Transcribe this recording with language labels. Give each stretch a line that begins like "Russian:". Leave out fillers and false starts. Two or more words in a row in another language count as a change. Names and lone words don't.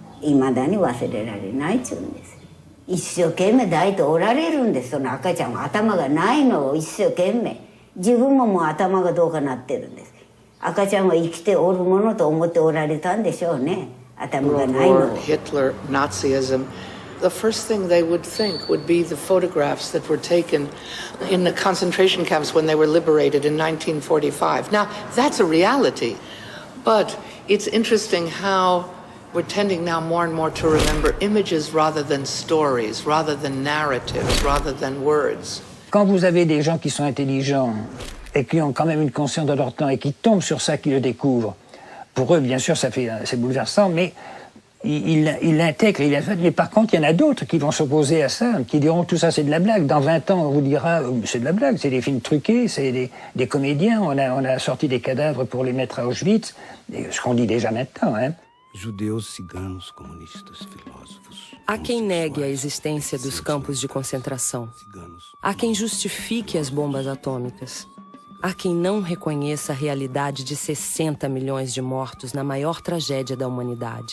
Japanese: いまだに忘れられないっちゅうんです。一生懸命抱いておられるんです。その赤ちゃんは頭がないのを一生懸命自分ももう頭がどうかなってるんです。赤ちゃんは生きておるものと思っておられたんでしょうね。頭がないのを。
English: Hitler, Nazism. The first thing they would think would be the photographs that were taken in the concentration camps when they were liberated in 1945. Now, that's a reality, but it's interesting how we're tending now more and more to remember images rather than stories, rather than narratives, rather than words.
French: Quand vous avez des gens qui sont intelligents et qui ont quand même une conscience de leur temps et qui tombent sur ça, qui le découvrent, pour eux, bien sûr, c'est bouleversant, mais ils l'intègrent, mais par contre, il y en a d'autres qui vont s'opposer à ça, qui diront tout ça c'est de la blague. Dans 20 ans, on vous dira c'est de la blague, c'est des films truqués, c'est des comédiens, on a sorti des cadavres pour les mettre à Auschwitz, ce qu'on dit déjà maintenant. Hein.
Portuguese: Judeus, ciganos, comunistas, filósofos. Há quem negue a existência dos campos de concentração. Há quem justifique as bombas atômicas. Há quem não reconheça a realidade de 60 milhões de mortos na maior tragédia da humanidade.